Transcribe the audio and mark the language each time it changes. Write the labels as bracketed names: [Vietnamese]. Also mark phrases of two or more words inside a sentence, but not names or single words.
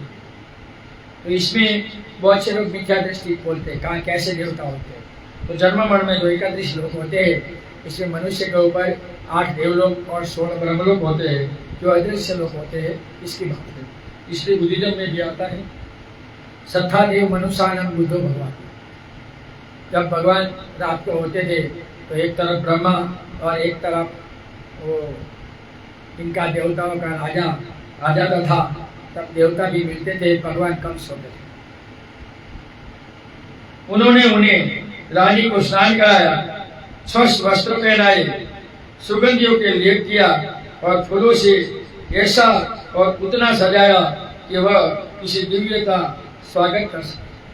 [Hindi] तो इसमें बहुत से लोग मिथ्या दृष्टि बोलते हैं, कहा कैसे देवता होते हैं। तो जन्म मरण में जो 31 लोग होते हैं, इसमें मनुष्य के ऊपर 8 देवलोक और 16 ब्रह्मलोक होते हैं जो अदृश्य लोग होते हैं। इसकी बात है। इसलिए बुद्धिज्म में भी आता है [Pali] सत्ता देव मनुष्यानम बुद्धो भगवान। [Hindi] जब भगवान रात को होते थे तो एक तरफ ब्रह्मा और एक तरफ वो इनका देवताओं का राजा आ जाता था, तब देवता भी मिलते थे, भगवान कम सोते थे। उन्होंने उन्हें रानी को स्नान कराया, स्वस्थ वस्त्र पहनाए, सुगंधियों के लेप किया और फूलों से ऐसा और उतना सजाया कि वह किसी दिव्य का स्वागत कर सके।